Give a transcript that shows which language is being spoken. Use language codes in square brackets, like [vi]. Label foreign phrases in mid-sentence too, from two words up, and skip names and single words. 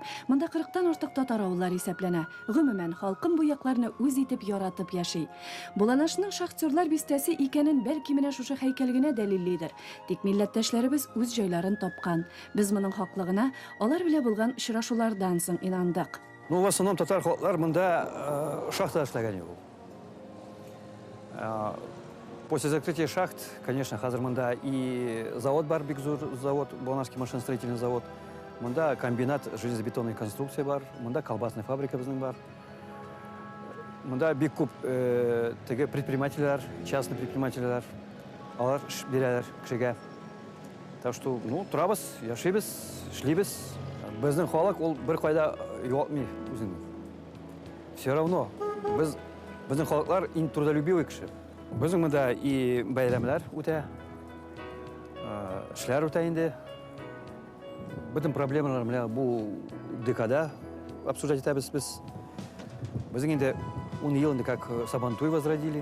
[tt] Монда 40-тан артык татар авыллары исәпләнә. Гомумән, халкым бу якларны үз итеп яратып яши. Буланашның шахтерлар бистәсе икәнен бәлки менә шушы һәйкәл генә дәлиллидер. Тик милләттәшләребез үз җайларын тапкан. Без моның хаклыгына алар белән булган очрашулардан соң инандык. Ну, [ru] в основном [tt] татар халыклар монда шахта эшләгән юк. [ru] После закрытия шахт, конечно, [tt] хәзер монда и завод бар, бик зур завод, Буланашский машиностроительный завод. Монда [ru] комбинат железобетонной конструкции [tt] бар, монда [ru] колбасная фабрика [tt] безнең бар. Монда бик күп теге предпринимательләр, частный предпринимательләр, алар бирәләр кешегә. [ru] Так что, [tt] ну, турабыз, яшибез, эшлибез. Безнең халык ул бер кайда югалтмый үзен. [ru] Все равно [tt] безнең халыклар иң трудолюбивый кеше. Безнең монда и бәйрәмләр үтә, эшләр үтә инде. Бөтен проблемалар белән бу декада обсуждать итәбез без. Безнең инде 10 ел инде [ru] как Сабантуй возродили.